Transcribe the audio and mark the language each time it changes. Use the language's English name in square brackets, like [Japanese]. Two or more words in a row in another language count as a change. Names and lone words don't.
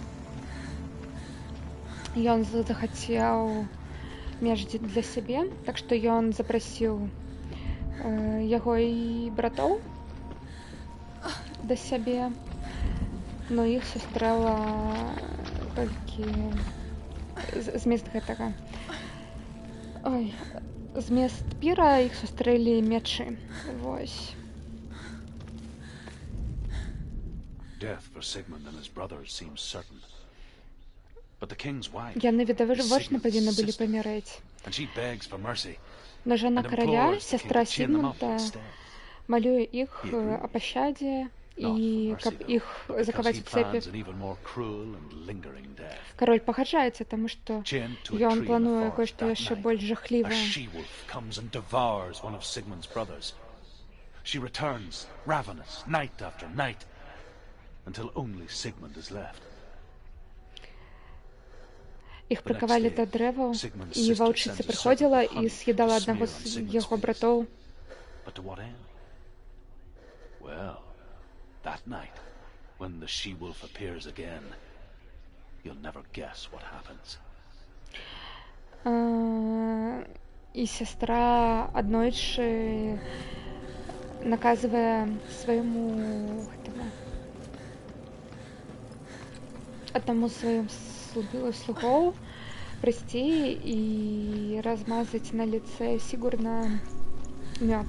[Belarusian] Ён захацеў меч для сябе, так што ён запрасіў яго і братоў да сябе, но іх сустрэла толькі змест гэтага. Змест піра іх сустрэлі мячы. Вось. [English] Death for Sigmund and his brothers seems certain. But the king's wife, [Belarusian] Яны відавочна павінны былі памірэць. [English] and she begs for mercy. [Belarusian] Но жана караля, сястра Сігмунда, малюе іх [Russian] о пощаде [Belarusian] і каб іх закаваць у цепі. Кароль пагаджаецца, таму што ён плануе кое-што яшчэ больш жахлівае. [English] She returns, ravenous, night after night, until only Sigmund is left. [Belarusian] Іх прыкавалі да дрэваў, і ваўчыца прыходзіла і з'едала аднаго з яго братоў. [English] But to what end? Well, that night, when the she-wolf appears again, you'll never guess what happens. [Belarusian] І сястра аднойчы наказвае свайму аднаму з сваім слугоў прыйсці і размазаць на лице Сігурна мёд.